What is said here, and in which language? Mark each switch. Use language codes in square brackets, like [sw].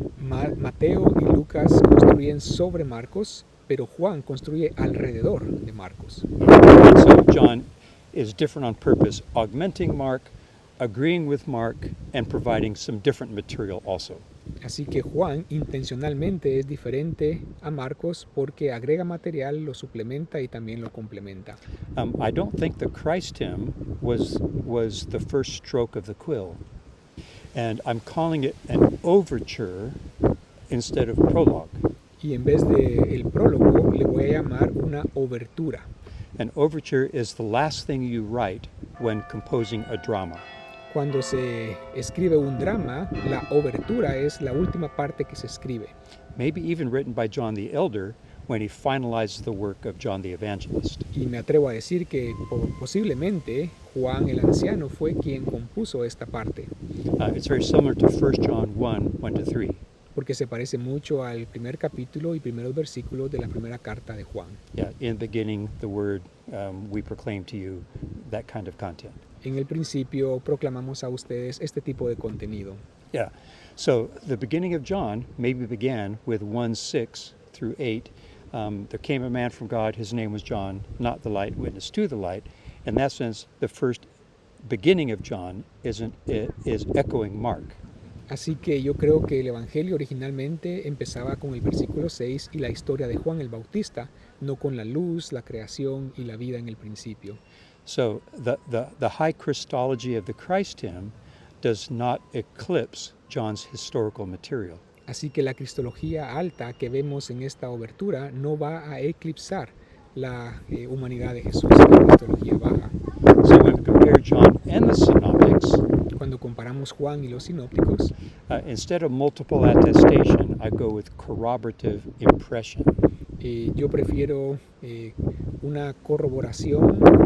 [es] Mateo y Lucas construyen sobre Marcos, pero Juan construye alrededor de Marcos. [en] So John is different on purpose, augmenting Mark, agreeing with Mark, and providing some different material also. [es] Así que Juan intencionalmente es diferente a Marcos porque agrega material, lo suplementa y también lo complementa. [en] I don't think the Christ hymn was the first stroke of the quill. And I'm calling it an overture instead of prologue. [es] Y en vez de el prólogo le voy a llamar una obertura. [en] An overture is the last thing you write when composing a drama. [es] Cuando se escribe un drama, la obertura es la última parte que se escribe. [en] maybe even written by John the Elder when he finalized the work of John the Evangelist. [es] Y me atrevo a decir que posiblemente Juan el Anciano fue quien compuso esta parte, [en] It's very similar to 1 John 1, 1-3. [es] porque se parece mucho al primer capítulo y primeros versículos de la primera carta de Juan. [en] Yeah, in the beginning, the word we proclaim to you, that kind of content. [es] En el principio proclamamos a ustedes este tipo de contenido. [en] Yeah, so the beginning of John maybe began with 1:6 through 8. There came a man from God, his name was John, not the light, witness to the light. In that sense, the first beginning of John is echoing Mark. [es] Así que yo creo que el Evangelio originalmente empezaba con el versículo 6 y la historia de Juan el Bautista, no con la luz, la creación y la vida en el principio. [en] So the high Christology of the Christ hymn does not eclipse John's historical material. [es] Así que la cristología alta que vemos en esta obertura no va a eclipsar la humanidad de Jesús, la cristología baja. [en] So when we compare John and the Synoptics, [es] Cuando comparamos Juan y los sinópticos, [en] instead of multiple attestation, I go with corroborative impression. [es] yo prefiero una corroboración,